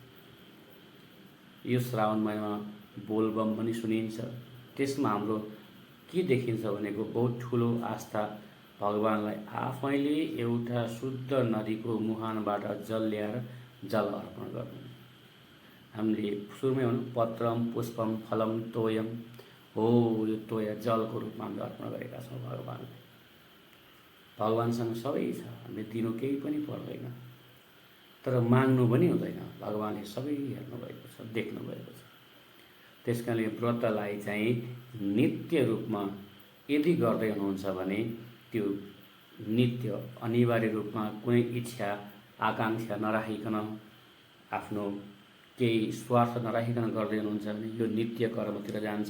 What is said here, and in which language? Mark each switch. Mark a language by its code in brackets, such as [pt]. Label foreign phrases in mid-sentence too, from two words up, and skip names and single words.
[ne] यो श्रावण महिनामा बोलबम पनि सुनिन्छ। त्यसमा हाम्रो के देखिन्छ भनेको बहुत ठुलो आस्था, भगवानलाई आफैले एउटा शुद्ध नदीको मुहानबाट जल ल्याएर जल अर्पण गर्नु। हामीले सुरुमै भन्नु [sa] पत्रम पुष्पम फलम तोयम [ne] हो, यो तोया जलको रूपमा हामीले अर्पण गरेका छौँ भगवानलाई। भगवानसँग सबै छ, हामीले दिनु केही पनि पर्दैन, तर माग्नु पनि हुँदैन। भगवानले सबै हेर्नुभएको छ, देख्नुभएको छ। त्यसकारणले व्रतलाई चाहिँ नित्य रूपमा यदि गर्दै हुनुहुन्छ भने त्यो नित्य अनिवार्य रूपमा कुनै इच्छा आकाङ्क्षा नराखिकन, आफ्नो केही स्वार्थ नराखिकन गर्दै हुनुहुन्छ भने यो नित्य कर्मतिर जान्छ।